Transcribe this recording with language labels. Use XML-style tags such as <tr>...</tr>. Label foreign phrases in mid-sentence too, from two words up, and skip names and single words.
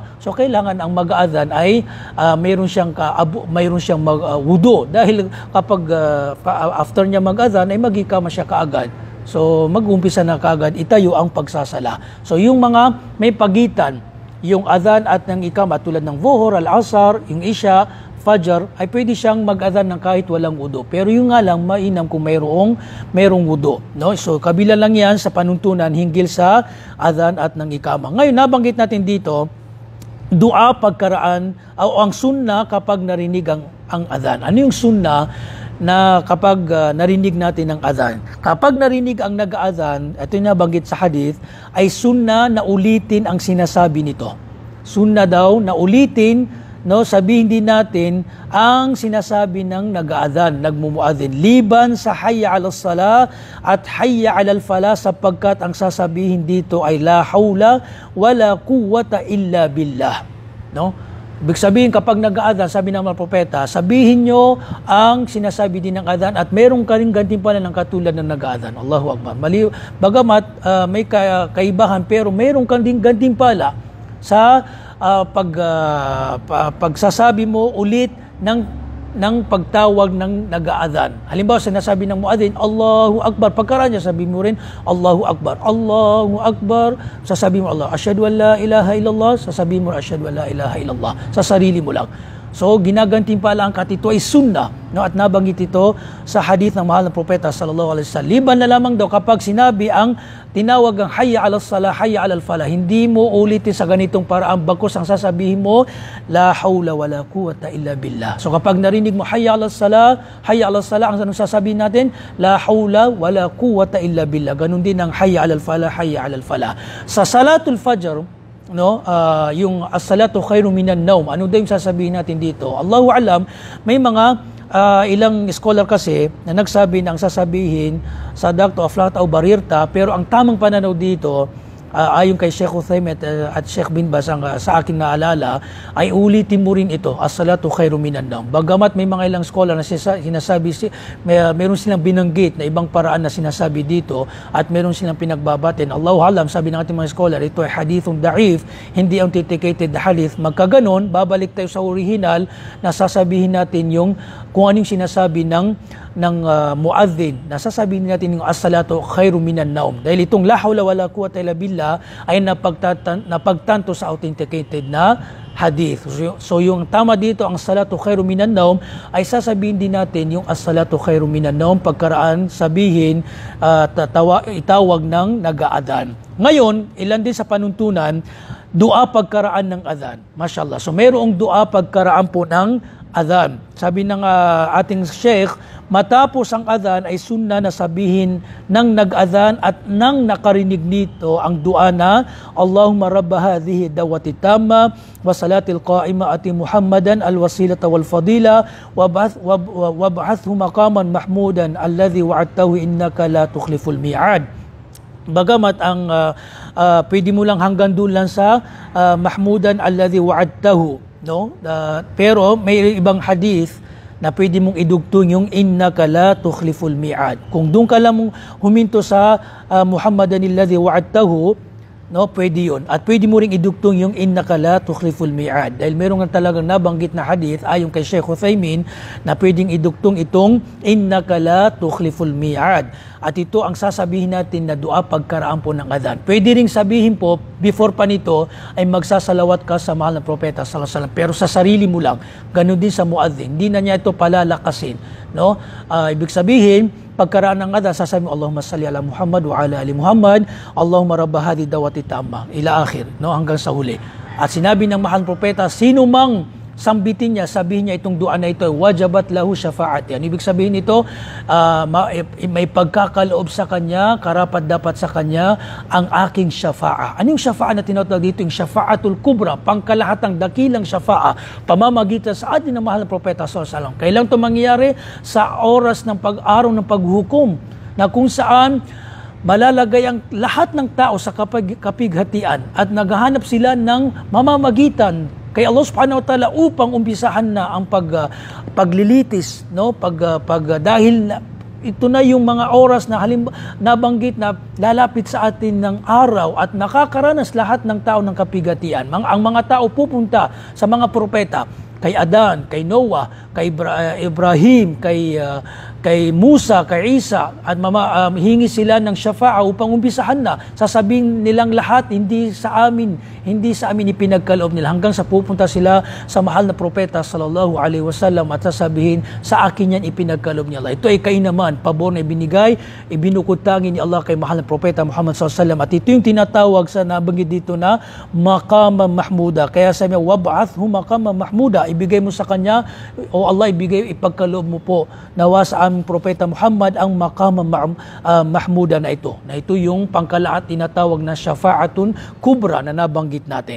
<tl>So kailangan ang mag-adhan ay mayroon siyang wudu. Dahil kapag after niya mag-adhan ay mag-ikama siya kaagad. So mag-umpisa na kaagad, itayo ang pagsasala. So yung mga may pagitan, yung adhan at ng ikama tulad ng zuhur, al-asar, yung isya, Fajr, ay pwede siyang mag-adhan ng kahit walang wudu. Pero yung nga lang, mainam kung mayroong wudu. No? So, kabila lang yan sa panuntunan hinggil sa adhan at ng ikama. Ngayon, nabanggit natin dito, dua pagkaraan, o ang sunna kapag narinig ang adhan. Ano yung sunna na kapag narinig natin ang adhan? Kapag narinig ang nag-adhan, ito yung nabanggit sa hadith, ay sunna na ulitin ang sinasabi nito. Sunna daw na ulitin no, sabihin din natin ang sinasabi ng nag-aadhan, nagmumuadhin, liban sa</tl> <ar>حي على الصلاة</ar> <tl>at</tl> <ar>حي على الفلاح,</ar> <tl>sapagkat ang sasabihin dito ay</tl> <ar>لا حول ولا قوة إلا بالله,</ar> <tl>no? Ibig sabihin, kapag nag-aadhan, sabi ng mga propeta, sabihin nyo ang sinasabi din ng adhan at merong karing gantimpala ng katulad ng nag-aadhan.</tl> <ar>الله أكبر.</ar> <tl>Bagamat may kaibahan, pero merong karing gantimpala sa pagsasabi mo ulit ng pagtawag ng nag-aadhan. Halimbawa, sinasabi ng muadhin,</tl> <ar>الله أكبر.</ar> <tl>Pagkaraan niya, sabi mo rin,</tl> <ar>الله أكبر. الله أكبر.</ar> <tl>Sasabi mo,</tl> <ar>الله، أشهد أن لا إله إلا الله.</ar> <tl>Sasabi mo,</tl> <ar>أشهد أن لا إله إلا الله.</ar> <tl>Sa sarili mo lang. So, ginagantimpala ang ito ay sunnah, no? At nabanggit ito sa hadith ng mahal na propeta</tl> <ar>صلى الله عليه وسلم.</ar> <tl>Liban na lamang daw kapag sinabi ang tinawag ang</tl> <ar>حي على الصلاة، حي على الفلاح,</ar> <tl>hindi mo ulitin sa ganitong paraan, bagkus ang sasabihin mo</tl> <ar>لا حول ولا قوة إلا بالله.</ar> <tl>So kapag narinig mo</tl> <ar>حي على الصلاة، حي على الصلاة,</ar> <tl>ang sasabihin natin</tl> <ar>لا حول ولا قوة إلا بالله.</ar> <tl>Ganun din ang</tl> <ar>حي على الفلاح، حي على الفلاح.</ar> <tl>Sa</tl> <ar>صلاة الفجر,</ar> <tl>no, yung</tl> <ar>الصلاة خير من النوم,</ar> <tl>ano daw yung sasabihin natin dito?</tl> <ar>الله أعلم,</ar> <tl>may mga ilang scholar kasi na nagsabi na ang sasabihin sa Dr. Aflat o Barirta, pero ang tamang pananaw dito, ayon kay Sheikh Uthaymin at Sheikh bin Baz, sa akin naalala, ay ulitin mo rin ito,</tl> <ar>الصلاة خير من النوم.</ar> <tl>Bagamat may mga ilang scholar na sinasabi, meron silang binanggit na ibang paraan na sinasabi dito at meron silang pinagbabatin.</tl> <ar>الله أعلم,</ar> <tl>sabi ng ating mga scholar, ito ay hadithong da'if, hindi authenticated na hadith. Magkaganon, babalik tayo sa original na sasabihin natin yung kung anong sinasabi ng muadhin, na sasabihin natin yung</tl> <ar>الصلاة خير من النوم.</ar> <tl>Dahil itong</tl> <ar>لا حول ولا قوة إلا بالله</ar> <tl>ay napagtanto sa authenticated na hadith. So yung tama dito, ang</tl> <ar>صلاة خير من النوم,</ar> <tl>ay sasabihin din natin yung</tl> <ar>الصلاة خير من النوم</ar> <tl>pagkaraan sabihin, itawag ng nag-aadhan. Ngayon, ilan din sa panuntunan, dua pagkaraan ng adhan. Mashallah. So mayroong dua pagkaraan po ng adhan. Sabi ng ating sheikh, matapos ang adhan ay sunna na sabihin ng nag-adhan at nang nakarinig nito ang dua na</tl> <ar>اللهم رب هذه الدعوة التامة والصلاة القائمة آت محمدا الوسيلة والفضيلة وابعثه مقاما محمودا الذي وعدته إنك لا تخلف الميعاد.</ar> <tl>Bagamat ang pwede mo lang hanggang doon lang sa</tl> <ar>محمودا الذي وعدته,</ar> <tl>no? Pero may ibang hadith na pwede mong idugtong yung</tl> <ar>إنك لا تخلف الميعاد.</ar> <tl>Kung doon ka lang mong huminto sa</tl> <ar>محمدا الذي وعدته,</ar> <tl>no, pwede yun. At pwede mo ring idugtong yung</tl> <ar>إنك لا تخلف الميعاد.</ar> <tl>Dahil meron nga talagang nabanggit na hadith ayon kay Sheikh Uthaymin na pwedeng idugtong itong</tl> <ar>إنك لا تخلف الميعاد.</ar> <tl>At ito ang sasabihin natin na dua pagkaraan po ng adhan. Pwede ring sabihin po, before pa nito, ay magsasalawat ka sa mahal na propeta</tl> <ar>صلى الله عليه وسلم.</ar> <tl>Pero sa sarili mo lang, ganun din sa muadhin. Hindi na niya ito palalakasin. No? Ibig sabihin, pagkaraan ng adhan, sasabihin,</tl> <ar>اللهم صل على محمد وعلى آل محمد، اللهم رب هذه الدعوة التامة، إلى آخره,</ar> <tl>no, hanggang sa huli. At sinabi ng mahal propeta, sino mang sambitin niya, sabihin niya itong dua na ito,</tl> <ar>وجبت له الشفاعة.</ar> <tl>Yan, ibig sabihin ito, may pagkakaloob sa kanya, karapat dapat sa kanya ang aking syafa'a. Anong syafa'a na tinatawag dito? Yung</tl> <ar>الشفاعة الكبرى,</ar> <tl>pangkalahatang dakilang syafa'a, pamamagitan sa atin ng mahal na propeta</tl> <ar>صلى الله عليه وسلم.</ar> <tl>Kailan ito mangyayari? Sa oras ng araw ng paghukom, na kung saan malalagay ang lahat ng tao sa kapighatian at naghahanap sila ng mamamagitan kay Allah</tl> <ar>سبحانه وتعالى</ar> <tl>upang umpisahan na ang paglilitis, no? Dahil ito na yung mga oras na nabanggit na lalapit sa atin ng araw at nakakaranas lahat ng tao ng kapigatian. Ang mga tao pupunta sa mga propeta, kay Adan, kay Noah, kay Ibrahim, kay Musa, kay Isa, at hingi sila ng syafa'a upang umpisahan na. Sasabihin nilang lahat, hindi sa amin ipinagkaloob nila, hanggang sa pupunta sila sa mahal na propeta</tl> <ar>صلى الله عليه وسلم</ar> <tl>at sasabihin, sa akin yan ipinagkaloob ni Allah. Ito ay kainaman, pabor na ibinigay, ibinukutangin ni Allah kay mahal na propeta Muhammad</tl> <ar>صلى الله عليه وسلم.</ar> <tl>At ito yung tinatawag sa nabanggit dito na</tl> <ar>مقاما محمودا.</ar> <tl>Kaya sabi niya,</tl> <ar>وابعثه مقاما محمودا.</ar> <tl>ibigay mo sa kanya, o Allah, ipagkaloob mo po nawa sa aming propeta Muhammad ang</tl> <ar>مقام محمودا</ar> <tl>na ito. Na ito yung pangkalaat tinatawag na</tl> <ar>شفاعة كبرى</ar> <tl>na nabanggit natin.</tl>